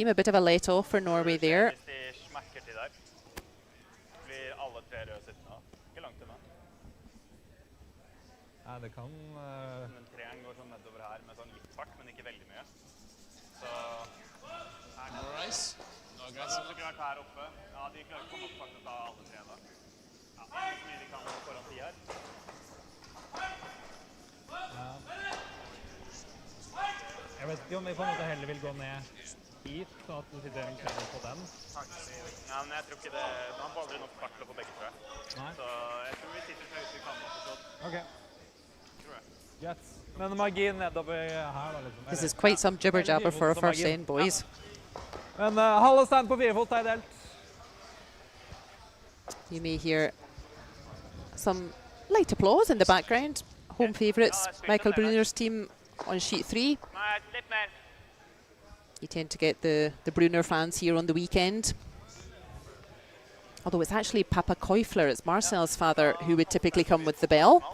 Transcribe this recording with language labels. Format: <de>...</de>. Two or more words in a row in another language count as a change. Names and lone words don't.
<en>A bit of a let-off for Norway there. Bryce. No aggressive.</en> <no>Jeg vet ikke om vi på en måte heller vil gå ned hit, så at du sitter en kveld på den. Ja, men jeg tror ikke det. Han får aldri nok fart til å få begge, tror jeg. Nei. Så jeg tror vi sitter så ut vi kan. Ok. Ok. Tror jeg. Greit. Men margin nedover her da, liksom.</no> <en>This is quite some jibber jabber for a first end, boys.</en> <no>Men halve stand på 4 fot er delt.</no> <en>You may hear some light applause in the background. Home favourites, Michael Brunner's team on sheet 3. You tend to get the Brunner fans here on the weekend. Although it's actually Papa Keufler, it's Marcel's father, who would typically come with the bell.</en>